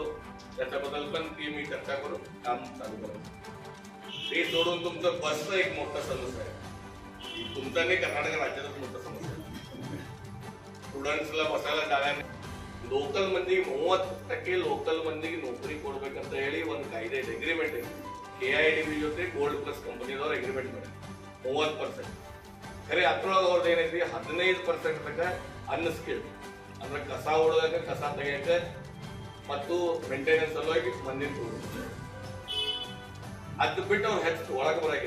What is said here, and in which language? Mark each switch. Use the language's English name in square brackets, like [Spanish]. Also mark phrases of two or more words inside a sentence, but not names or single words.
[Marathi] त्याच्याबद्दल पण ती मी चर्चा करून काम चालू करतो. ते सोडून तुमचं बसचं एक मोठा समस्या आहे. तुमचा नाही कर्नाटक राज्यातच मोठा समस्या आहे. [Kannada] ಸ್ಟೂಡೆಂಟ್ಸ್ಲ ಬಸಲ್ಲ ಜಾಗ ಲೋಕಲ್ ಮಂದಿ 30% ಲೋಕಲ್ ಮಂದಿಗೆ ನೌಕರಿ ಕೊಡ್ಬೇಕಂತ ಹೇಳಿ ಒಂದು ಕಾಯ್ದೆ ಇದೆ, ಅಗ್ರಿಮೆಂಟ್ ಇದೆ. KIDB ಜೊತೆ ಗೋಲ್ಡ್ ಪ್ಲಸ್ ಕಂಪನಿದವ್ರು ಅಗ್ರಿಮೆಂಟ್ ಮಾಡಿ 30%. ಖರೆ ಅದ್ರೊಳಗೆ ಅವ್ರದ್ದು ಏನೈತಿ 15% ತನಕ ಅನ್ಸ್ಕಿಲ್ಡ್ ಅಂದ್ರೆ ಕಸ ಹೊಡೋದಕ್ಕ ಕಸ ತೆಗಿಯಕ್ಕೆ ಮತ್ತು ಮೇಂಟೆನೆನ್ಸ್ ಸಲುವಾಗಿ ಮಂದಿನ ತಗೊಂಡು ಅದು ಬಿಟ್ಟು ಅವ್ರು ಹೆಚ್ಚು ಒಳಗೆ ಬರಾಗಿಲ್ಲ.